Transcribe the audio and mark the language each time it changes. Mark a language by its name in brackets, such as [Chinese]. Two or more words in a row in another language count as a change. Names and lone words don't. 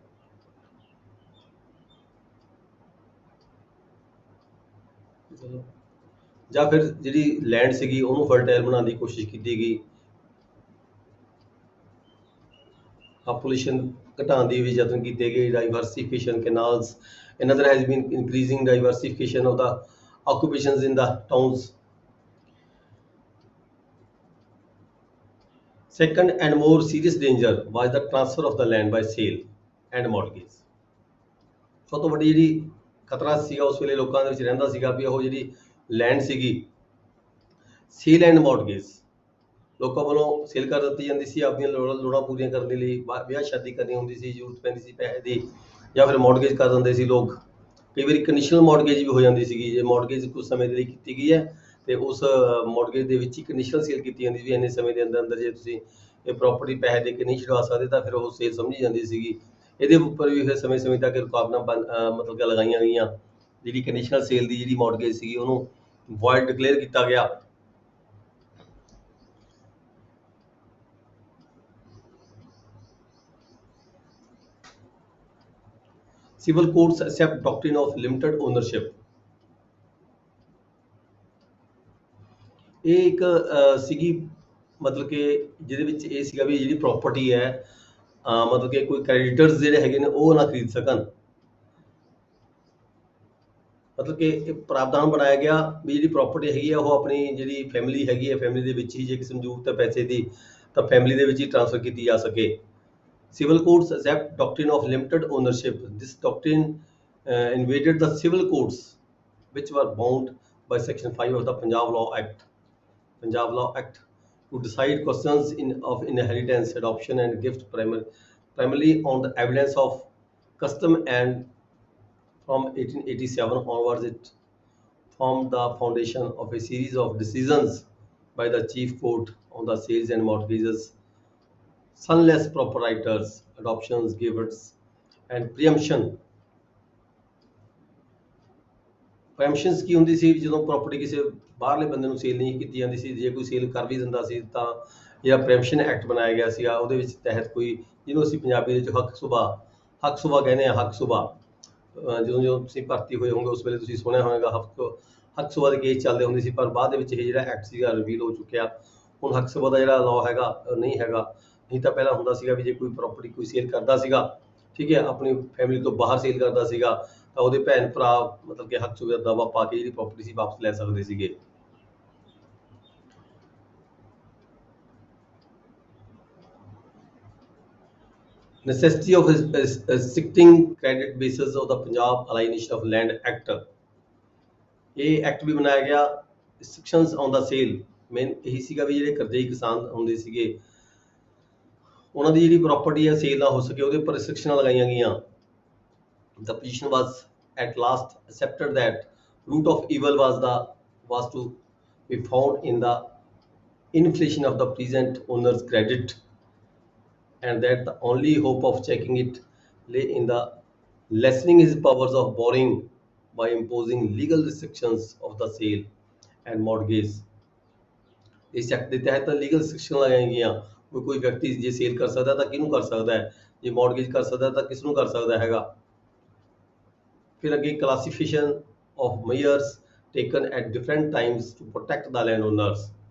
[Punjabi] ਜਾਂ ਫਿਰ ਜਿਹੜੀ ਲੈਂਡ ਸੀਗੀ ਉਹਨੂੰ ਫਰਟਾਈਲ ਬਣਾਉਣ ਦੀ ਕੋਸ਼ਿਸ਼ ਕੀਤੀ ਗਈ। ਪਾਪੂਲੇਸ਼ਨ ਘਟਾਉਣ ਦੀ ਵੀ ਯਤਨ ਕੀਤੇ ਗਏ। [English] diversification canals, another has been increasing diversification of the occupations in the towns। Second and more serious danger was the transfer of the land by sale and mortgage। [Punjabi] ਸਭ ਤੋਂ ਵੱਡੀ ਜਿਹੜੀ ਖਤਰਾ ਸੀਗਾ ਉਸ ਵੇਲੇ ਲੋਕਾਂ ਦੇ ਵਿੱਚ ਰਹਿੰਦਾ ਸੀਗਾ ਵੀ ਉਹ ਜਿਹੜੀ ਲੈਂਡ ਸੀਗੀ [English] sale and mortgage [Punjabi] ਲੋਕਾਂ ਵੱਲੋਂ ਸੇਲ ਕਰ ਦਿੱਤੀ ਜਾਂਦੀ ਸੀ ਆਪਣੀਆਂ ਲੋੜਾਂ ਪੂਰੀਆਂ ਕਰਨ ਦੇ ਲਈ। ਵਿਆਹ ਸ਼ਾਦੀ ਕਰਨੀ ਹੁੰਦੀ ਸੀ, ਜ਼ਰੂਰਤ ਪੈਂਦੀ ਸੀ ਪੈਸੇ ਦੀ, ਜਾਂ ਫਿਰ ਮੌਰਗੇਜ ਕਰ ਦਿੰਦੇ ਸੀ ਲੋਕ। ਕਈ ਵਾਰੀ [English] conditional mortgage [Punjabi] ਵੀ ਹੋ ਜਾਂਦੀ ਸੀਗੀ, ਜੇ ਮੌਰਗੇਜ ਕੁਝ ਸਮੇਂ ਦੇ ਲਈ ਕੀਤੀ ਗਈ ਹੈ ਤੇ ਉਸ ਮੌਰਗੇਜ ਦੇ ਵਿੱਚ ਹੀ [English] conditional sale [Punjabi] ਕੀਤੀ ਜਾਂਦੀ ਸੀ ਵੀ ਇੰਨੇ ਸਮੇਂ ਦੇ ਅੰਦਰ ਜੇ ਤੁਸੀਂ ਇਹ ਪ੍ਰਾਪਰਟੀ ਪੈਸੇ ਦੇ ਕੇ ਨਹੀਂ ਛੁਡਵਾ ਸਕਦੇ ਤਾਂ ਫਿਰ ਉਹ ਸੇਲ ਸਮਝੀ ਜਾਂਦੀ ਸੀਗੀ। ਇਹਦੇ ਉੱਪਰ ਵੀ ਫਿਰ ਸਮੇਂ ਤੱਕ ਰੁਕਾਵਟਾਂ ਮਤਲਬ ਕਿ ਲਗਾਈਆਂ ਗਈਆਂ। ਜਿਹੜੀ [English] conditional sale [Punjabi] ਦੀ ਜਿਹੜੀ ਮੌਰਗੇਜ ਸੀਗੀ ਉਹਨੂੰ [English] void declare [Punjabi] ਕੀਤਾ ਗਿਆ। [English] Civil courts accept doctrine of limited ownership। [Punjabi] ਇਹ ਇੱਕ ਸੀਗੀ ਮਤਲਬ ਕਿ ਜਿਹਦੇ ਵਿੱਚ ਇਹ ਸੀਗਾ ਵੀ ਜਿਹੜੀ ਪ੍ਰਾਪਰਟੀ ਹੈ ਮਤਲਬ ਕਿ ਕੋਈ ਕ੍ਰੈਡੀਟਰਸ ਜਿਹੜੇ ਹੈਗੇ ਨੇ ਉਹ ਨਾ ਖਰੀਦ ਸਕਣ। ਮਤਲਬ ਕਿ ਇਹ ਪ੍ਰਾਵਧਾਨ ਬਣਾਇਆ ਗਿਆ ਵੀ ਜਿਹੜੀ ਪ੍ਰਾਪਰਟੀ ਹੈਗੀ ਆ ਉਹ ਆਪਣੀ ਜਿਹੜੀ ਫੈਮਿਲੀ ਹੈਗੀ ਹੈ, ਫੈਮਿਲੀ ਦੇ ਵਿੱਚ ਹੀ ਜੇ ਕਿਸੇ ਨੂੰ ਜ਼ਰੂਰਤ ਹੈ ਪੈਸੇ ਦੀ ਤਾਂ ਫੈਮਿਲੀ ਦੇ ਵਿੱਚ ਹੀ ਟ੍ਰਾਂਸਫਰ ਕੀਤੀ ਜਾ ਸਕੇ। [English] Civil courts accept doctrine of limited ownership। This doctrine invaded the civil courts, which were bound by Section 5 of the Punjab Law Act, to decide questions of inheritance, adoption, and gift primarily on the evidence of custom, and from 1887 onwards, it formed the foundation of a series of decisions by the Chief Court on the sales and mortgages, sonless proprietors, adoptions, gifts, and preemption। [Punjabi] ਪ੍ਰੈਮਪਸ਼ਨਸ ਕੀ ਹੁੰਦੀ ਸੀ? ਜਦੋਂ ਪ੍ਰਾਪਰਟੀ ਕਿਸੇ ਬਾਹਰਲੇ ਬੰਦੇ ਨੂੰ ਸੇਲ ਨਹੀਂ ਕੀਤੀ ਜਾਂਦੀ ਸੀ, ਜੇ ਕੋਈ ਸੇਲ ਕਰ ਵੀ ਦਿੰਦਾ ਸੀ ਤਾਂ ਜਿਹੜਾ [English] preemption act [Punjabi] ਬਣਾਇਆ ਗਿਆ ਸੀਗਾ ਉਹਦੇ ਵਿੱਚ ਤਹਿਤ ਕੋਈ, ਜਿਹਨੂੰ ਅਸੀਂ ਪੰਜਾਬੀ ਦੇ ਵਿੱਚ ਹੱਕ ਸੁਭਾ ਕਹਿੰਦੇ ਆ। ਹੱਕ ਸੁਭਾ ਜਦੋਂ ਤੁਸੀਂ ਭਰਤੀ ਹੋਏ ਹੋਗੇ ਉਸ ਵੇਲੇ ਤੁਸੀਂ ਸੁਣਿਆ ਹੋਵੇਗਾ ਹੱਕ ਸੁਭਾ ਦੇ ਕੇਸ ਚੱਲਦੇ ਹੁੰਦੇ ਸੀ, ਪਰ ਬਾਅਦ ਦੇ ਵਿੱਚ ਇਹ ਜਿਹੜਾ ਐਕਟ ਸੀਗਾ ਰਿਵੀਲ ਹੋ ਚੁੱਕਿਆ। ਹੁਣ ਹੱਕ ਸੁਭਾ ਦਾ ਜਿਹੜਾ ਲਾਅ ਹੈਗਾ ਨਹੀਂ ਹੈਗਾ। ਨਹੀਂ ਤਾਂ ਪਹਿਲਾਂ ਹੁੰਦਾ ਸੀਗਾ ਵੀ ਜੇ ਕੋਈ ਪ੍ਰਾਪਰਟੀ ਕੋਈ ਸੇਲ ਕਰਦਾ ਸੀਗਾ, ਠੀਕ ਹੈ, ਆਪਣੀ ਫੈਮਿਲੀ ਤੋਂ ਬਾਹਰ ਸੇਲ ਕਰਦਾ ਸੀਗਾ ਤਾਂ ਉਹਦੇ ਭੈਣ ਭਰਾ ਮਤਲਬ ਕਿ ਹੱਕ ਸੁਭਾ ਦਾ ਦਾਅਵਾ ਪਾ ਕੇ ਜਿਹੜੀ ਪ੍ਰਾਪਰਟੀ ਸੀ ਵਾਪਸ ਲੈ ਸਕਦੇ ਸੀਗੇ। [English] necessity of restricting credit basis of the Punjab Alienation of Land Act। [Punjabi] ਇਹ ਐਕਟ ਵੀ ਬਣਾਇਆ ਗਿਆ। [English] restrictions on the sale [Punjabi] ਮੇਨ ਇਹੀ ਸੀਗਾ ਵੀ ਜਿਹੜੇ ਕਰਜ਼ਈ ਕਿਸਾਨ ਹੁੰਦੇ ਸੀਗੇ ਉਹਨਾਂ ਦੀ ਜਿਹੜੀ ਪ੍ਰਾਪਰਟੀ ਹੈ ਸੇਲ ਨਾ ਹੋ ਸਕੇ, ਉਹਦੇ ਉੱਪਰ ਰਿਸਟ੍ਰਿਕਸ਼ਨਾਂ ਲਗਾਈਆਂ ਗਈਆਂ। [English] The position was at last accepted that root of evil was to be found in the inflation of the present owner's credit, and that the only hope of checking it lay in the lessening his powers of borrowing by imposing legal restrictions of the sale and mortgage। [Punjabi] ਇਸ ਐਕਟ ਦੇ ਤਹਿਤ [English] legal restriction [Punjabi] ਲਗਾਈਆਂ ਗਈਆਂ ਵੀ ਕੋਈ ਵਿਅਕਤੀ ਜੇ ਸੇਲ ਕਰ ਸਕਦਾ ਤਾਂ ਕਿਹਨੂੰ ਕਰ ਸਕਦਾ ਹੈ, ਜੇ ਮੌਰਗੇਜ ਕਰ ਸਕਦਾ ਤਾਂ ਕਿਸ ਨੂੰ ਕਰ ਸਕਦਾ ਹੈਗਾ। ਫਿਰ ਅੱਗੇ [English] classification of measures taken at different times to protect the land owners.